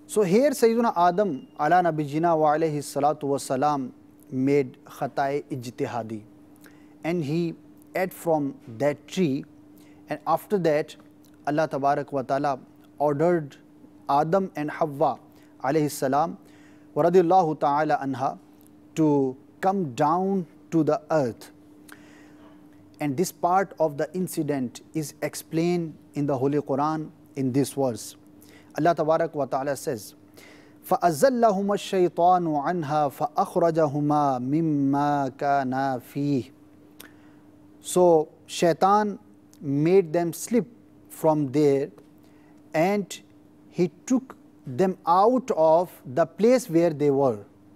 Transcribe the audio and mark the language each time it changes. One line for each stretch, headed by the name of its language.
English: So here Sayyiduna Adam
Arabic: ala nabiyina wa alayhi salatu wassalam
English: made khata'i ijtihadi, and he ate from that tree, and after that Allah Tabarak wa Ta'ala ordered Adam and Hawwa
Arabic: alayhi salam wa radiyallahu ta'ala anha
English: to come down to the earth. And this part of the incident is explained in the Holy Quran in this verse. Allah Tabarak wa Ta'ala says,
Arabic: فَأَزَّلَّهُمَا الشَّيْطَانُ عَنْهَا فَأَخْرَجَهُمَا مِمَّا كَانَا فِيهِ.
English: So Shaitan made them slip from there and he took them out of the place where they were.